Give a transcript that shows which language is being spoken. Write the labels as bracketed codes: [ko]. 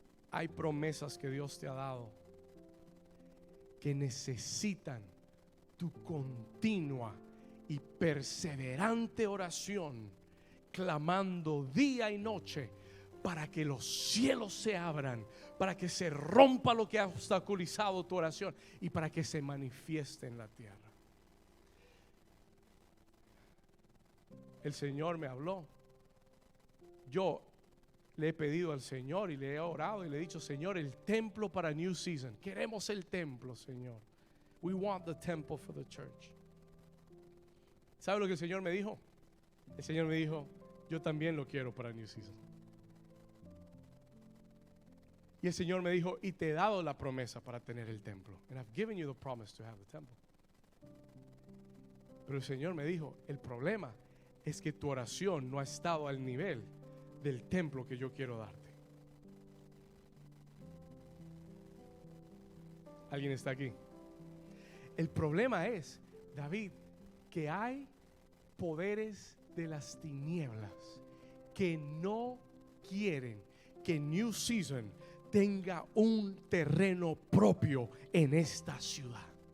[es] Hay promesas que Dios te ha dado que necesitan tu continua y perseverante oración, clamando día y noche para que los cielos se abran, para que se rompa lo que ha obstaculizado tu oración y para que se manifieste en la tierra. El Señor me habló. Yo le he pedido al Señor y le he orado y le he dicho, Señor, el templo para New Season. Queremos el templo, Señor. [en] We want the temple for the church. [es] ¿Sabe lo que el Señor me dijo? El Señor me dijo, yo también lo quiero para New Season. Y el Señor me dijo, y te he dado la promesa para tener el templo. [en] And I've given you the promise to have the temple. [es] Pero el Señor me dijo, el problema es que tu oración no ha estado al nivel del templo que yo quiero darte. ¿Alguien está aquí? El problema es, David, que hay poderes de las tinieblas que no quieren que New Season tenga un terreno propio en esta ciudad.